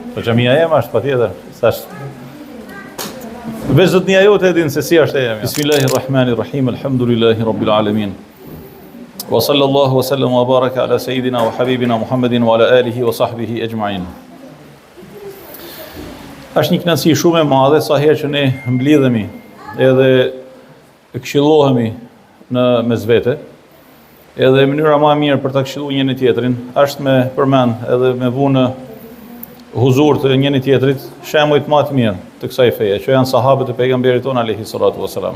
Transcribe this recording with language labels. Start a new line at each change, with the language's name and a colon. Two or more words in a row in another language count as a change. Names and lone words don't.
Albanian: Po xhamia jema është patjetër, thash. Veç zotnia jote e din se si është e jemi.
Arabic: بسم الله الرحمن الرحيم، الحمد لله رب العالمين. وصلى الله وسلم وبارك على سيدنا وحبيبنا محمد وعلى آله وصحبه أجمعين.
Albanian: Është një kënaqësi shumë e madhe sa herë që ne mblidhemi edhe këshillohemi në mes vete. Edhe mënyra më e mirë për ta këshilluar njëri tjetrin është me përmend edhe me vunë huzur të njëri tjetrit shembujt më të mirë të kësaj feje, që janë sahabët e pejgamberit ton
Arabic: عليه الصلاة والسلام.